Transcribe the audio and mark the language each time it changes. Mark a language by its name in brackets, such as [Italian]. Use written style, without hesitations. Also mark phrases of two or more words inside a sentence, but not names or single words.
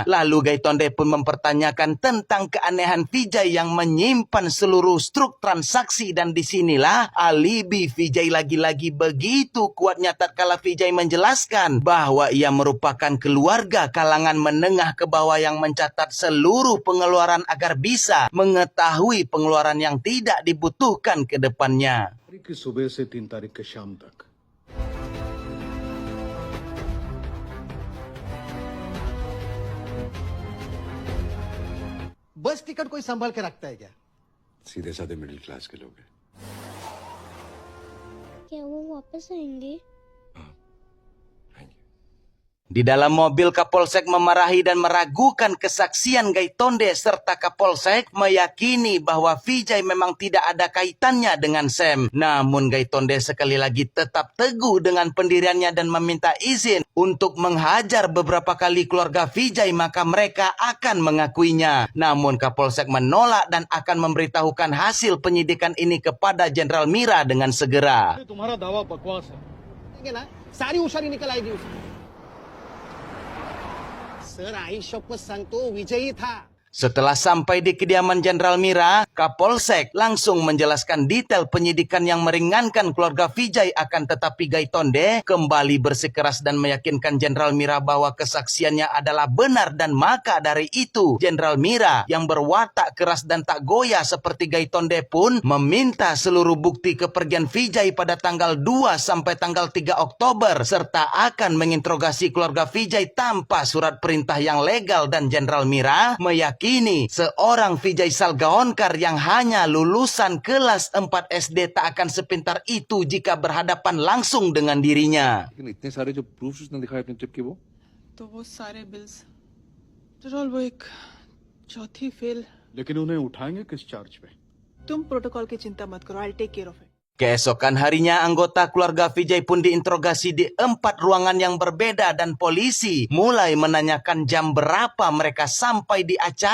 [Indonesian] Lalu Gaitonde pun mempertanyakan tentang keanehan Vijay yang menyimpan seluruh struk transaksi dan disinilah alibi Vijay lagi-lagi begitu kuatnya tatkala Vijay menjelaskan bahwa ia merupakan keluarga kalangan menengah ke bawah yang mencatat seluruh pengeluaran agar bisa mengetahui pengeluaran yang tidak dibutuhkan ke depannya. [Hindi] तारीख की सुबह से 3 तारीख के शाम तक बस टिकट कोई संभाल के रखता है क्या? सीधे साधे मिडिल क्लास के लोग हैं। क्या वो वापस आएंगे? [Indonesian] Di dalam mobil, Kapolsek memarahi dan meragukan kesaksian Gaitonde serta Kapolsek meyakini bahwa Vijay memang tidak ada kaitannya dengan Sam. Namun Gaitonde sekali lagi tetap teguh dengan pendiriannya dan meminta izin untuk menghajar beberapa kali keluarga Vijay, maka mereka akan mengakuinya. Namun Kapolsek menolak dan akan memberitahukan hasil penyidikan ini kepada Jenderal Mira dengan segera. [Hindi] तुम्हारा दावा बकवास है। देंगे ना सारी हुशारी निकल आएगी उसकी सर [Marathi] आई शपथ सांगतो [Hindi] विजयी था [Indonesian] Setelah sampai di kediaman Jenderal Mira, Kapolsek langsung menjelaskan detail penyidikan yang meringankan keluarga Vijay, akan tetapi Gaitonde kembali bersikeras dan meyakinkan Jenderal Mira bahwa kesaksiannya adalah benar, dan maka dari itu Jenderal Mira yang berwatak keras dan tak goyah seperti Gaitonde pun meminta seluruh bukti kepergian Vijay pada tanggal 2 sampai tanggal 3 Oktober serta akan menginterogasi keluarga Vijay tanpa surat perintah yang legal, dan Jenderal Mira meyakini seorang Vijay Salgaonkar yang hanya lulusan kelas 4 SD tak akan sepintar itu jika berhadapan langsung dengan dirinya. [Hindi] लेकिन इतने सारे जो प्रूफ्स उसने दिखाए अपनी ट्रिप के वो तो वो सारे [English] bills after [Hindi] वो एक चौथी फेल। लेकिन उन्हें उठाएंगे किस चार्ज पे? तुम प्रोटोकॉल की चिंता मत करो, [English] I take care of it. [Indonesian] Keesokan harinya, anggota keluarga Vijay pun diinterogasi di 4 ruangan yang berbeda dan polisi mulai menanyakan jam berapa mereka sampai di acara.